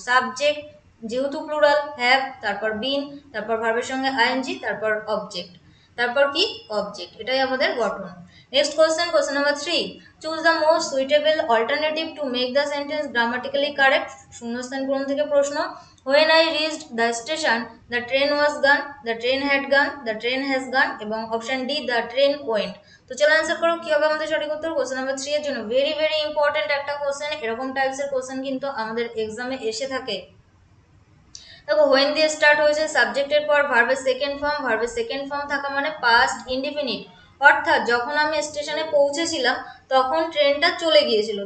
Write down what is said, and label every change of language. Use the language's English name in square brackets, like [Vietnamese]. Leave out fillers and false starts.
[Bangla] Subject যেহেতু plural, have, তারপর বিন, তারপর ভার্বের সঙ্গে আইএনজি, তারপর অবজেক্ট, তারপর কি? অবজেক্ট। এটাই আমাদের গঠন। [English] Next question number 3, choose the most suitable alternative to make the sentence grammatically correct. [Bangla] শূন্যস্থান পূরণ থেকে প্রশ্ন। [English] When I reached the station, the train was gone, the train had gone, the train has gone, এবং option D, the train went। [Bangla] তো চলো answer করো কি হবে আমাদের সঠিক উত্তর। কোশ্চেন নাম্বার 3 এর জন্য ভেরি ভেরি ইম্পর্টেন্ট একটা কোশ্চেন, এরকম টাইপসের কোশ্চেন কিন্তু আমাদের এক্সামে এসে থাকে। দেখো হোয়েন দিয়ে স্টার্ট হয়েছে, সাবজেক্টের পর ভার্বের সেকেন্ড ফর্ম, ভার্বের সেকেন্ড ফর্ম থাকা মানে পাস্ট ইনডিফিনিট, অর্থাৎ যখন আমি স্টেশনে পৌঁছেছিলাম তখন ট্রেনটা চলে গিয়েছিল।